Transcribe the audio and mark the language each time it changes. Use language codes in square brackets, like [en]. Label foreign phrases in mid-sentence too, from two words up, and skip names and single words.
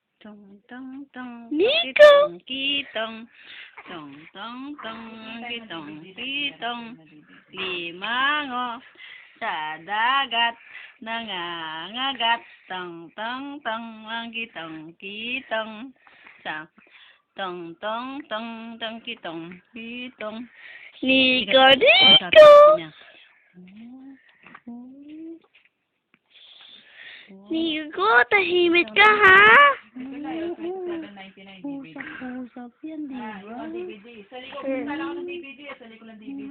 [tl] Tong tong tong Nico! kitong tong tong tong kitong limango sa dagat nangangagat tong tong tong ang kitong sa tong tong tong tong kitong Nico! Nico, tahimik ka ha? Usap yan, di ba? Sa likod ng DVD. Sa likod ng DVD.